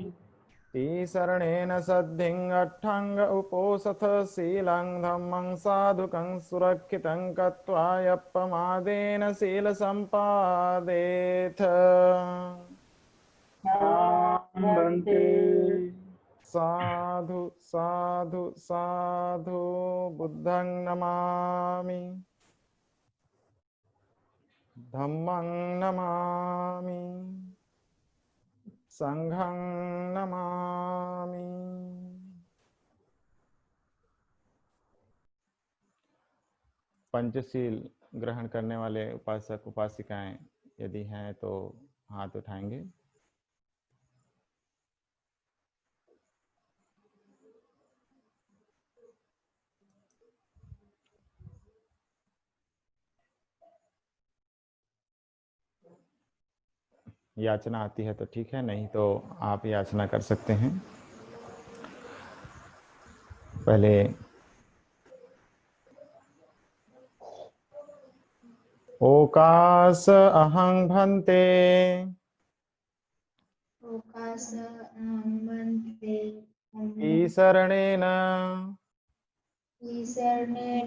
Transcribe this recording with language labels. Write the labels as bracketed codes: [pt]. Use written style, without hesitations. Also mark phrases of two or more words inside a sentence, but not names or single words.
[pi] तीसरणेन सद्धिं अट्ठाङ्ग उपोसथ शीलं धम्मं साधुकं सुरक्षितं कृत्वा यप्पमादेन शीलसम्पादेथ बन्ते साधु साधु साधु बुद्धं नमामि धम्मं नमामि संघं नमामि। [hi] पंचशील ग्रहण करने वाले उपासक उपासिकाएं यदि हैं तो हाथ उठाएंगे। याचना आती है तो ठीक है, नहीं तो आप याचना कर सकते हैं। [pi] पहले ओकास अहं भन्ते ओकास भन्ते ईशरणेन ईशरणेन